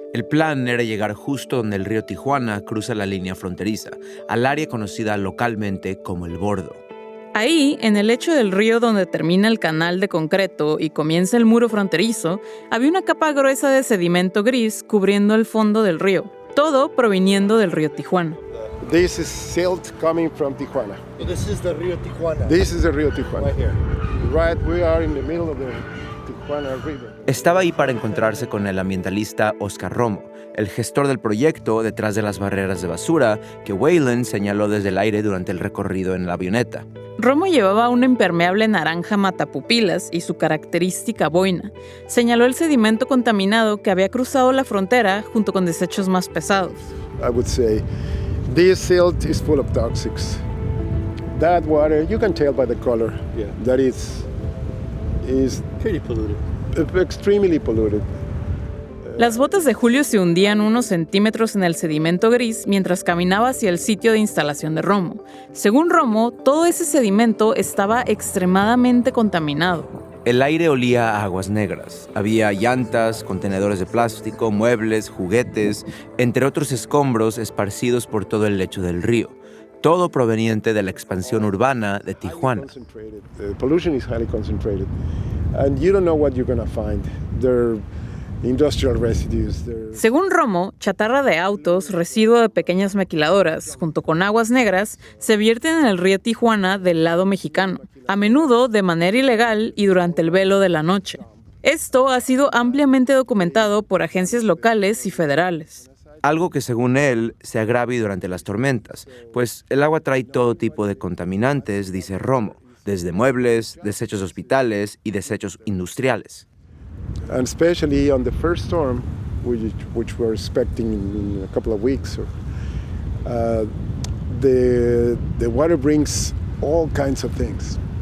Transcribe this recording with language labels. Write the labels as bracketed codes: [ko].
[es] El plan era llegar justo donde el río Tijuana cruza la línea fronteriza, al área conocida localmente como El Bordo. Ahí, en el lecho del río donde termina el canal de concreto y comienza el muro fronterizo, había una capa gruesa de sedimento gris cubriendo el fondo del río, todo proviniendo del río Tijuana. [en] This is silt coming from Tijuana. So this is the Rio Tijuana. This is the Rio Tijuana. Right here. Right, we are in the middle of the Tijuana River. [es] Estaba ahí para encontrarse con el ambientalista Oscar Romo, el gestor del proyecto detrás de las barreras de basura que Wayland señaló desde el aire durante el recorrido en la avioneta. Romo llevaba un impermeable naranja matapupilas y su característica boina. Señaló el sedimento contaminado que había cruzado la frontera junto con desechos más pesados. [en] I would say this silt is full of toxics. That water, you can tell by the color, that is pretty polluted. Extremely polluted. [es] Las botas de Julio se hundían unos centímetros en el sedimento gris mientras caminaba hacia el sitio de instalación de Romo. Según Romo, todo ese sedimento estaba extremadamente contaminado. El aire olía a aguas negras. Había llantas, contenedores de plástico, muebles, juguetes, entre otros escombros esparcidos por todo el lecho del río. Todo proveniente de la expansión urbana de Tijuana. [en] The pollution is highly concentrated, and you don't know what you're going to find. There industrial residues. [es] Según Romo, chatarra de autos, residuo de pequeñas maquiladoras, junto con aguas negras, se vierten en el río Tijuana del lado mexicano, a menudo de manera ilegal y durante el velo de la noche. Esto ha sido ampliamente documentado por agencias locales y federales. Algo que según él se agrava durante las tormentas, pues el agua trae todo tipo de contaminantes, dice Romo, desde muebles, desechos de hospitales y desechos industriales. [en] And especially on the first storm, which we're expecting in a couple of weeks, the water brings all kinds of things.